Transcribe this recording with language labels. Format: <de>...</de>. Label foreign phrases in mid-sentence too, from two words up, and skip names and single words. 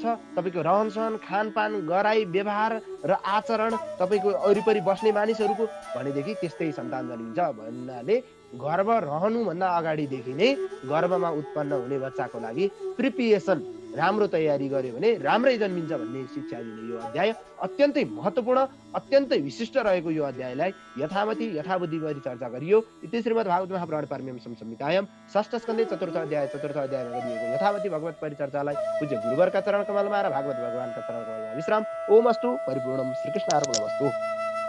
<ne>तपाईँको रहनसहन, खानपान, गराई, व्यवहार र आचरण तपाईँको वरिपरि बस्ने मानिसहरूको भनेदेखि त्यस्तै सन्तान जन्मिन्छ भन्नाले गर्भ रहनुभन्दा अगाडिदेखि नै गर्भमा उत्पन्न हुने बच्चाको लागि प्रिपरेसन राम्रो तयारी गर्यो भने राम्रै जन्मिन्छ भन्ने शिक्षा दिने यो अध्याय अत्यन्तै महत्त्वपूर्ण, अत्यन्तै विशिष्ट रहेको यो अध्यायलाई यथामति यथाबुद्धि गरी चर्चा गरियो।</ne> <sa>इति श्रीमद् भागवत महापुराण पारम्यम संहितायां षष्ठ स्कन्धे चतुर्थ</sa> <ne>अध्यायमा गरिएको यथामति भगवत परिचर्चालाई पूज्य गुरुवरका चरण कमलमा र भागवत भगवानका चरण कमलमा विश्राम।</ne> <sa>ओम अस्तु परिपूर्णम। श्रीकृष्ण अर्पणमस्तु।</sa>